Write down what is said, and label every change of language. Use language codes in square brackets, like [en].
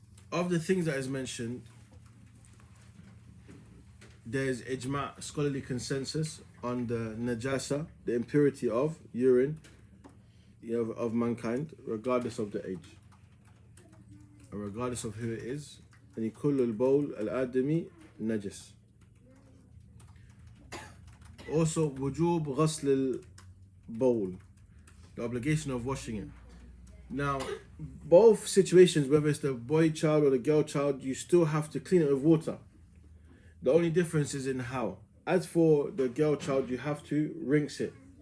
[en] Of the things that is mentioned, there's ijma', scholarly consensus on the najasa, the impurity of urine, of mankind, regardless of the age, and regardless of who it is. [ar] And كل البول الآدمي نجس. [en] Also, [ar] وجوب غسل البول, [en] the obligation of washing it. Now, both situations, whether it's the boy child or the girl child, you still have to clean it with water. The only difference is in how. As for the girl child, you have to rinse it.